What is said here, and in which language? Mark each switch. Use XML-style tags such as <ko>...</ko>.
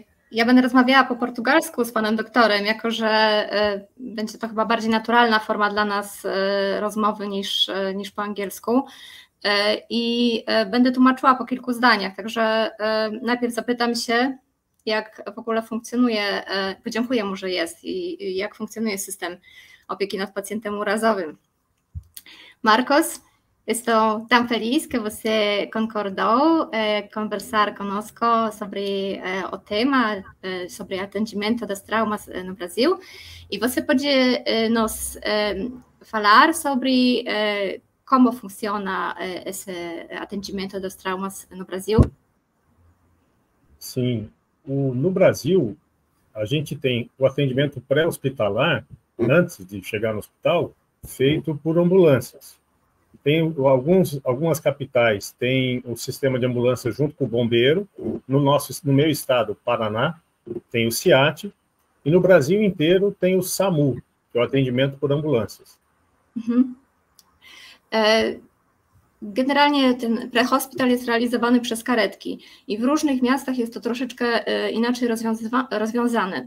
<pl>Ja będę rozmawiała po portugalsku z panem doktorem, jako że będzie to chyba bardziej naturalna forma dla nas rozmowy niż po angielsku i będę tłumaczyła po kilku zdaniach, także najpierw zapytam się, jak w ogóle funkcjonuje, podziękuję mu, że jest i jak funkcjonuje system opieki nad pacjentem urazowym.</pl> <pt>Marcos, estou tão feliz que você concordou conversar conosco sobre o tema, sobre atendimento das traumas no Brasil. E você pode nos falar sobre como funciona esse atendimento das traumas no Brasil? Sim. No Brasil, a gente tem o atendimento pré-hospitalar, antes de chegar no hospital, feito por ambulâncias. Tem algumas capitais tem o sistema de ambulância junto com o bombeiro. No meu estado, Paraná, tem o CIAT. E no Brasil inteiro tem o SAMU, que é o atendimento por ambulâncias.</pt> <pl>Generalnie ten prehospital jest realizowany przez karetki i w różnych miastach jest to troszeczkę inaczej rozwiązane.</pl>